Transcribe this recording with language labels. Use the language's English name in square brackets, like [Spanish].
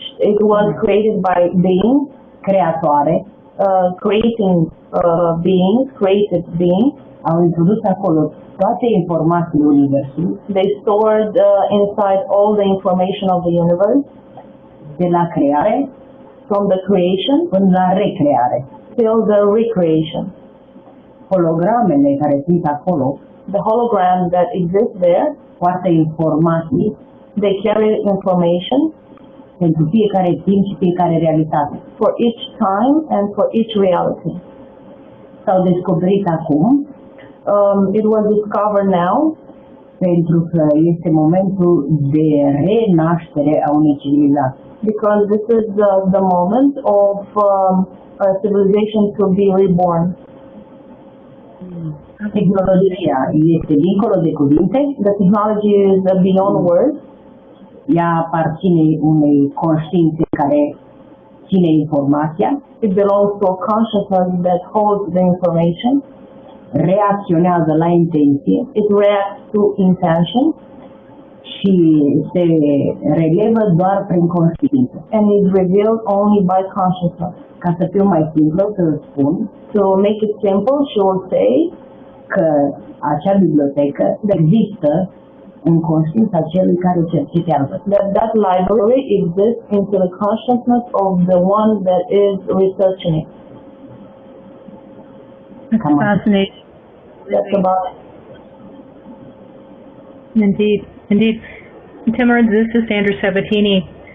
[English] It was created by beings, creatoare, creating beings, created beings. [Romanian] Au introdus acolo toate informațiile universului. [English] They stored inside all the information of the universe. [Romanian] De la creare, [English] from the creation, [Romanian] până la recreare. [English] Till the recreation. [Romanian] Hologramele care sunt acolo, [English] the holograms that exist there, [Romanian] poartă informații. [English] They carry information. [Romanian] Pentru fiecare timp și fiecare realitate. [English] For each time and for each reality. [Romanian] S-au descoperit acum. [English] It was discovered now. [Romanian] Pentru că este momentul de renaștere a unei civilizații. [English] Because this is the moment of a civilization to be reborn. [Romanian] Tehnologia este dincolo de cuvinte. [English] The technology is beyond words. [Romanian] Ea aparține unei conștiințe care ține informația. [English] It belongs to a consciousness that holds the information. [Romanian] Reacționează la intenție. [English] It reacts to intention. [Romanian] Și se relevă doar prin conștiință. [English] And is revealed only by consciousness. [Romanian] Ca să fiu mai simplu, să spun. [English] To make it simple, she will say [Romanian] că acea bibliotecă există în conștiința celui care cercetează. [English] That library exists into the consciousness of the one that is researching it. That's fascinating. That's about it. Indeed, indeed. Tamarind, this is Sandra Sabatini.